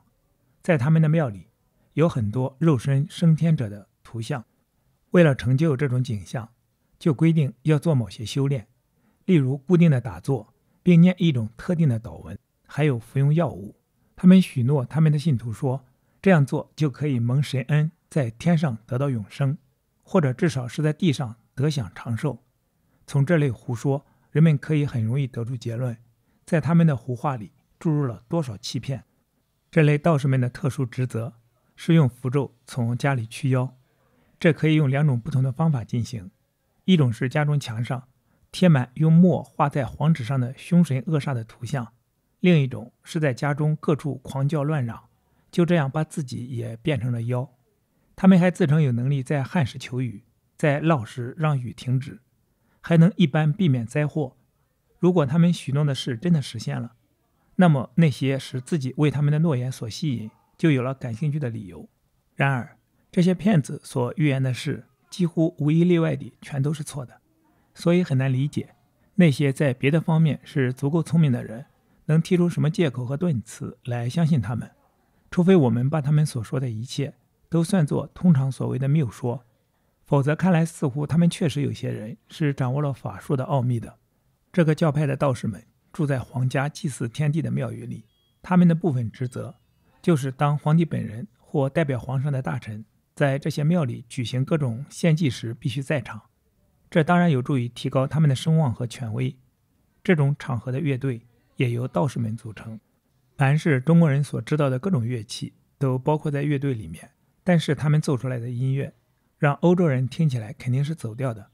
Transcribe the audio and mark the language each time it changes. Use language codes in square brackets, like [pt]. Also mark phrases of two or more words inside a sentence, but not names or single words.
[zh] 在他們的廟裡有很多肉身升天者的圖像，為了成就这種景象，就規定要做某些修煉，例如固定的打坐，並念一種特定的禱文，還有服用藥物。他們許諾他們的信徒說，這樣做就可以蒙神恩，在天上得到永生，或者至少是在地上得享長壽。從這類胡說，人們可以很容易得出結論，在他們的胡話裡注入了多少欺騙。這類道士們的特殊職責是用符咒從家裡驅妖，這可以用2種不同的方法進行。一種是家中牆上貼滿用墨畫在黃紙上的凶神惡煞的圖像，另一種是在家中各處狂叫亂嚷，就這樣把自己也變成了妖。他們還自稱有能力在旱時求雨，在澇時讓雨停止，還能一般避免災禍。如果他們許諾的事真的實現了， 那麼那些使自己為他們的諾言所吸引，就有了感興趣的理由。然而，這些騙子所預言的事，幾乎無一例外地全都是錯的，所以很難理解那些在別的方面是足夠聰明的人，能提出什麼借口和論詞來相信他們，除非我們把他們所說的一切都算作通常所謂的謬說，否則看來似乎他們確實有些人是掌握了法術的奧秘的。這個教派的道士們住在皇家祭祀天地的廟宇裡，他們的部分職責就是當皇帝本人或代表皇上的大臣在這些廟裡舉行各種獻祭時必須在場，這當然有助於提高他們的聲望和權威。這種場合的樂隊也由道士們組成，凡是中國人所知道的各種樂器都包括在樂隊裡面，但是他們奏出來的音樂讓歐洲人聽起來肯定是走調的。